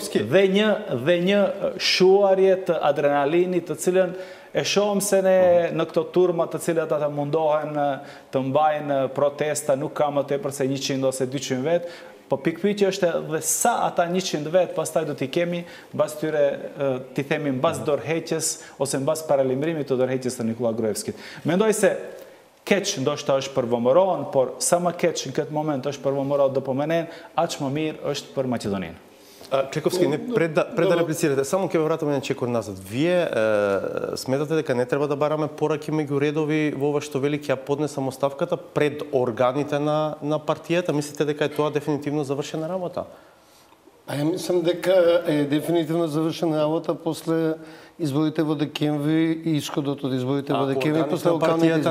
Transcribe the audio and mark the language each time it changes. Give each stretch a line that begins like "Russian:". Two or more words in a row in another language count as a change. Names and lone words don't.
Albanian: dhe një shuarje të adrenalinit të cilën e shohëm se ne në këto turma të cilat ata mundohen të mbajnë protesta, nuk ka më tepër se 100 ose 200 vet, po pikpyetja është edhe sa ata 100 vet pastaj do t'i kemi mbas tyre, t'i themi mbas dorëheqjes ose mbas paralajmërimit të dorëheqjes të Nikola Gruevskit. Mendoj se keq ndoshta është për VMRO-n, por sa më keq në këtë moment është për VMRO DPMNE-n, aq më mirë është për Maqedoninë.
Macedonian: Клековски, пред да реплицирате, само ќе вратиме на чекор назад. Вие сметате дека не треба да бараме пораки меѓу редови во ова што вели ќе ја поднесам оставката пред органите на партијата? Мислите дека е тоа дефинитивно завршена работа? Ја мислам дека е дефинитивно завршена работа после изборите во декември и исходот од изборите во декември после локалните избори.